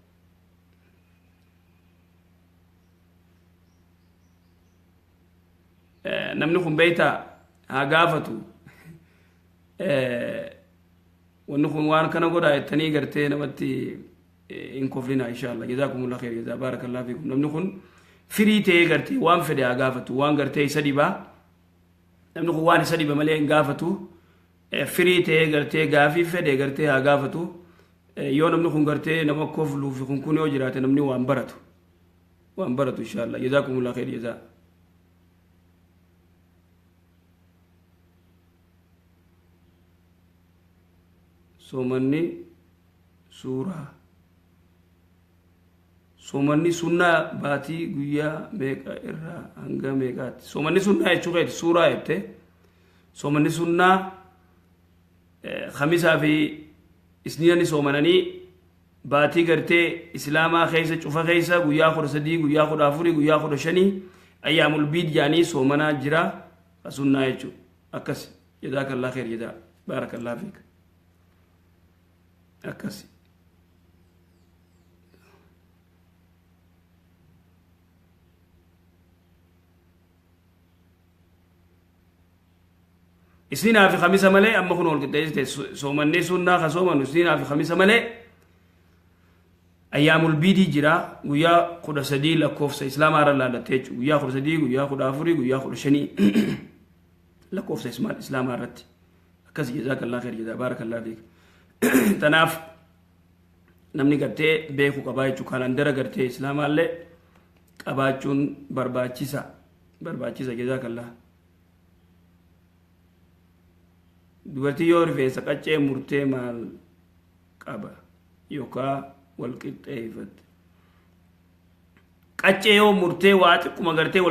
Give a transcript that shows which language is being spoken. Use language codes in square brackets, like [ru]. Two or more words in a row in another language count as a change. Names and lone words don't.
[om] namni kun beeytaa haa gaafatu wanni kun waan kana godhaa jettanii gartee namatti in koflina inshallah [ar] جزاكم الله خير جزاء بارك الله فيكم [om] namni kun firii ta'ee gartee waan fedhe haa gaafatu waan gartee isa dhibaa namni kun waan isa dhiba malee hin gaafatu firii ta'ee gartee gaafii fedhe gartee haa gaafatu yoo namni kun gartee nama kofluu fi kun yoo jiraate namni waan baratu [ar] إن شاء الله جزاكم الله خير جزاء [om] somanni sunnaa baatii guyyaa meeqa irraa hanga meeqaatti somanni sunnaa jechuudha suuraa jette somanni sunnaa khamisaa fi isniinani somananii baatii gartee islaamaa keessa cufa keessa guyyaa 13 guyyaa 14 guyyaa 15 [ar] أيام البيض [om] jaanii somanaa jira sunnaa jechuudha akkas [ar] جزاك الله خير جزاء بارك الله فيك [om] akasi isniinaa fi khamisa malee amma kun ol qixxeessite soomannee sunnaa ka soomanu isniinaa fi khamisa malee [ar] أيام البيض [om] jira guyyaa 13 lakkoofsa islaamaa irra laalattee jechuudha guyyaa 13 guyyaa 14 guyyaa 15 lakkoofsa islaamaa irratti akkas [ar] جزاك الله خير جزاء بارك الله فيك [om] tanaaf namni gartee beeku qabaa jechuudha kaalandara gartee islaamaallee qabaachuun barbaachisa jazaakallah. dubartii yoo rifeensa qaccee murtee maal qaba yookaan wal qixxeeffate qaccee yoo murtee waa xiqquma gartee wal